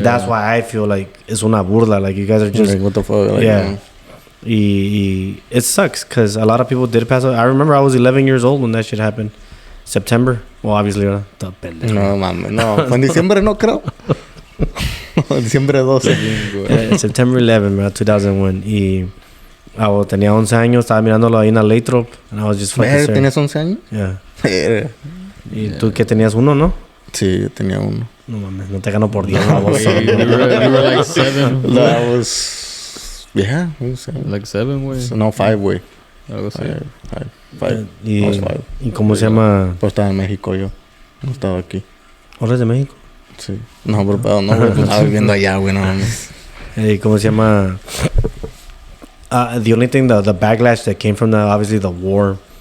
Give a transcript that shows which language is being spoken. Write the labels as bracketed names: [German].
[English] That's why I feel like it's [Spanish] una burla. [English] Like, you guys are just, like, what the fuck? Like, yeah. It sucks because a lot of people did pass away. I remember I was 11 years old when that shit happened. September. Well, obviously, the pendejo. [Spanish] No, mames, no. Fue en diciembre, no creo. No, diciembre 12. [English] September 11, man, 2001. [Spanish] Y tenía 11 años, estaba mirándolo ahí en la Lathrop. [English] And I was just fucking staring. [Spanish] ¿Tenías 11 años? [English] Yeah. [Spanish] Verga. Y tú que tenías uno, ¿no? Sí, yo tenía uno. No mames, no te gano por 10. [English] No, güey, you were like 7. No, I was... Yeah, I was 7. Like 7, güey. [Spanish] No, 5, güey. Algo así. 5. Y, [English] I was 5. [Spanish] ¿Y cómo se llama? Pues estaba en México yo. No estaba aquí. ¿Horas de México? Sí. No, pero pedo, no, güey. Pues estaba viviendo allá, güey, no mames. ¿Cómo se llama? [English] The only thing, the backlash that came from obviously the war.